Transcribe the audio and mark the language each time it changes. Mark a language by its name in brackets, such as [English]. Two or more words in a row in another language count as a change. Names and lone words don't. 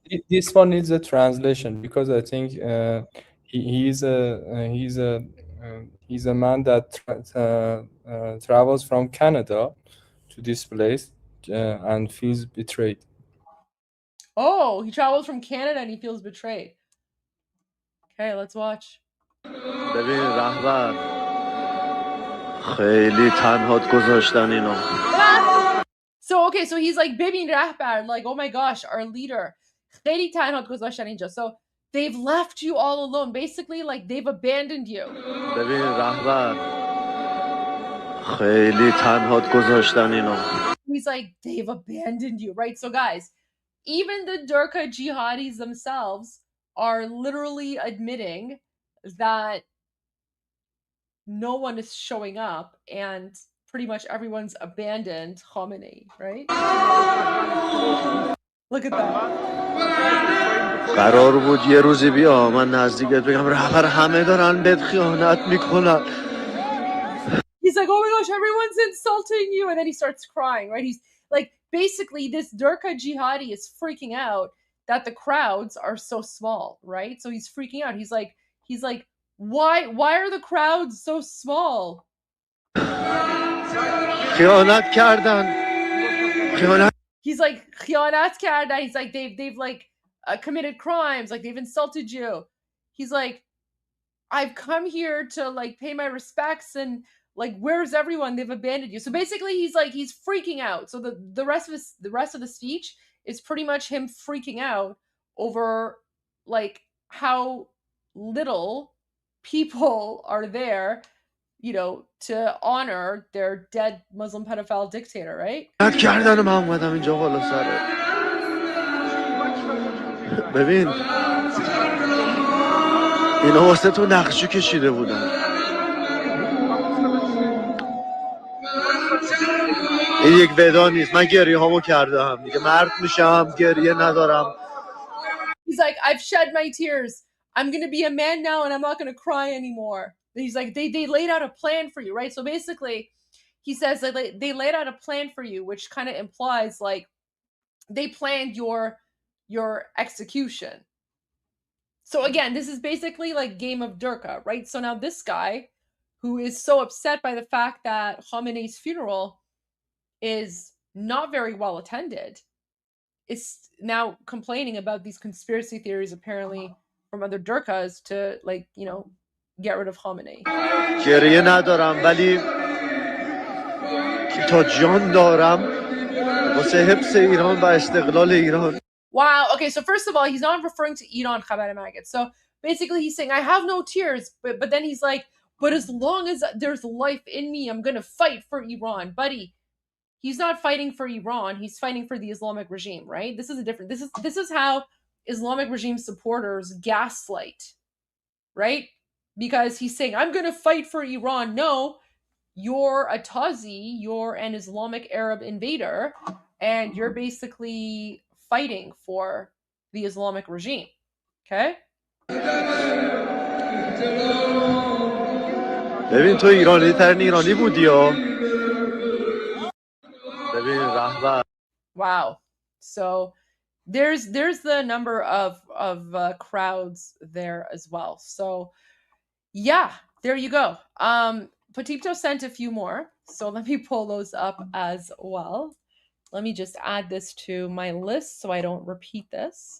[English] This one needs a translation because I think he's a man that travels from Canada to this place and feels betrayed. Oh, he travels from Canada and he feels betrayed. Okay, let's watch. [Persian] ببین رهبر خیلی تنهات گذاشتن اینو. [English] So okay, so he's like [Persian] ببین رهبر, [English] like oh my gosh, our leader. [Persian] خیلی تنهات گذاشتن اینجا. [English] So they've left you all alone. Basically, like they've abandoned you. [Persian] ببین رهبر خیلی تنهات گذاشتن اینو. [English] He's like they've abandoned you, right? So guys, even the Durka jihadis themselves are literally admitting that no one is showing up and pretty much everyone's abandoned Khamenei, right? Look at that. [Persian] قرار بود یه روزی بیا من نزدیکت بگم رهبر همه دارن بهت خیانت میکنن. [English] He's like, oh my gosh, everyone's insulting you, and then he starts crying, right? He's like, basically, this Durka jihadi is freaking out that the crowds are so small, right? So he's freaking out. He's like, why are the crowds so small? [Persian] خیانت کردن. [English] He's like, [Persian] خیانت کردن. [English] He's like, they've like committed crimes, like they've insulted you. He's like, I've come here to like pay my respects, and like where's everyone? They've abandoned you. So basically he's freaking out. So the rest of the speech is pretty much him freaking out over like how little people are there, to honor their dead Muslim pedophile dictator, right? [Persian] کردن من اومدم اینجا بالا سره. ببین اینا واسه تو نقشی کشیده بودن. این یک ودا نیست. من گریه هامو کردم دیگه. مرد میشم گریه ندارم. [English] He's like, I've shed my tears. I'm going to be a man now and I'm not going to cry anymore. He's like, they laid out a plan for you, right? So basically, he says that they laid out a plan for you, which kind of implies like they planned your execution. So again, this is basically like game of Durka, right? So now this guy who is so upset by the fact that Khamenei's funeral is not very well attended is now complaining about these conspiracy theories apparently from other Durkas to like, you know, get rid of Khamenei. [Persian] گریه ندارم ولی تا جان دارم واسه حفظ ایران و استقلال ایران. [English] Wow. Okay, so first of all, he's not referring to Iran Khamenei. So basically he's saying I have no tears, but then he's like, but as long as there's life in me, I'm going to fight for Iran. Buddy, he's not fighting for Iran, he's fighting for the Islamic regime, right? This is a different this is how Islamic regime supporters gaslight, right? Because he's saying I'm going to fight for Iran. No, you're a Tazi, you're an Islamic Arab invader, and you're basically fighting for the Islamic regime. Okay? [Persian] ببین تو ایرانی ترین ایرانی بودی ها. ببین رهبر. [English] Wow. So there's the number of crowds there as well. So yeah, there you go. POTYPTO sent a few more, so let me pull those up as well. Let me just add this to my list so I don't repeat this.